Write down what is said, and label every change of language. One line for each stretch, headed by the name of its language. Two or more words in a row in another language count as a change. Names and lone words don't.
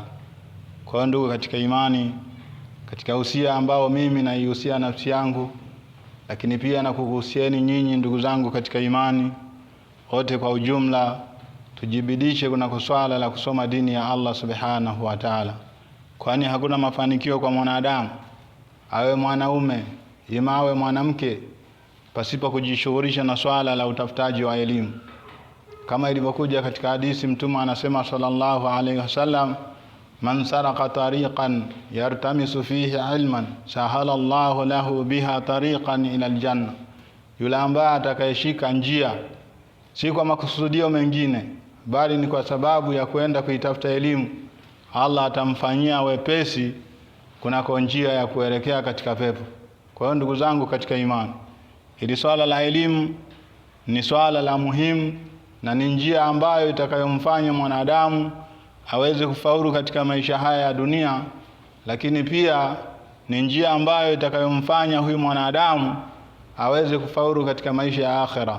Swahili: Kwa ndugu katika imani, katika usia ambao mimi naihusia nafsi yangu, lakini pia na kuhusieni nyinyi ndugu zangu katika imani wote kwa ujumla, tujibidishe kuna kuswala la kusoma dini ya Allah
Arabic: سبحانه وتعالى.
Swahili: Kwani hakuna mafanikio kwa mwanadamu, awe mwanaume ima awe mwanamke, pasipo kujishughulisha na swala la utafutaji wa elimu. Kama ilivyokuja katika hadithi, Mtume anasema
Arabic: صلى الله عليه وسلم, من سلك طريقا يلتمس فيه علما سهل الله له بها طريقا إلى الجنة.
Swahili: Yule ambaye atakayeshika njia si kwa makusudio mengine, bali ni kwa sababu ya kwenda kuitafuta elimu, Allah atamfanyia wepesi kunako njia ya kuelekea katika pepo. Kwa hiyo ndugu zangu katika imani, hili swala la elimu ni swala la muhimu na ni njia ambayo itakayomfanya mwanadamu aweze kufaulu katika maisha haya ya dunia, lakini pia ni njia ambayo itakayomfanya huyu mwanadamu aweze kufaulu katika maisha ya akhera.